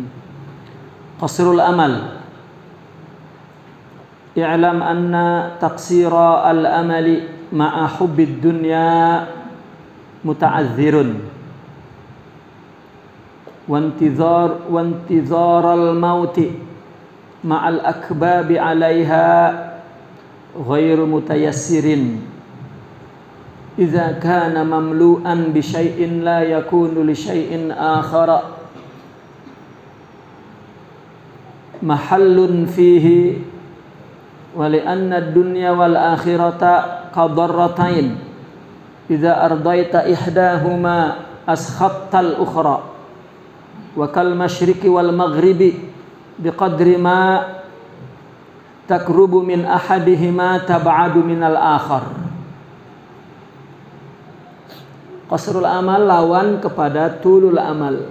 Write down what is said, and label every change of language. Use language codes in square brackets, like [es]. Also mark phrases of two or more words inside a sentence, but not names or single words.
[ar] قصر الأمل. اعلم أن تقصير الأمل مع حب الدنيا متعذر وانتظار الموت مع الإكباب عليها غير متيسر إذا كان مملوءا بشيء لا يكون لشيء آخر محل فيه ولأن الدنيا والآخرة كضرتين إذا أرضيت إحداهما أسخطت الأخرى وكالمشرق والمغرب بقدر ما تقرب من أحدهما تبعد من الآخر. قصر الأمل [ms] lawan kepada [ar] طول الأمل.